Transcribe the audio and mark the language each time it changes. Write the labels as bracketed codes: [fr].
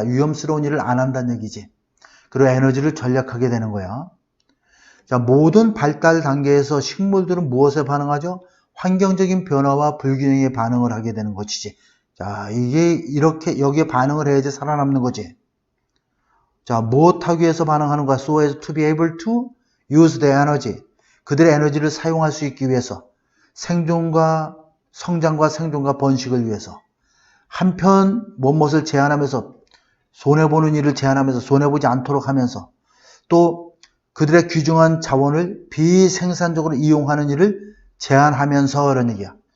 [ko] 위험스러운 일을 안 한다는 얘기지. 그리고 에너지를 절약하게 되는 거야. 자, 모든 발달 단계에서 식물들은 무엇에 반응하죠? 환경적인 변화와 불균형에 반응을 하게 되는 것이지. 자, 이게 이렇게 여기에 반응을 해야지 살아남는 거지. 자, 무엇하기 위해서 반응하는 거야? [en] So as to be able to use the energy. [ko] 그들의 에너지를 사용할 수 있기 위해서. 성장과 생존과 번식을 위해서. 한편 무엇을 제한하면서 손해보는 일을 제한하면서 손해보지 않도록 하면서 또 그들의 귀중한 자원을 비생산적으로 이용하는 일을 제한하면서 이런 얘기야.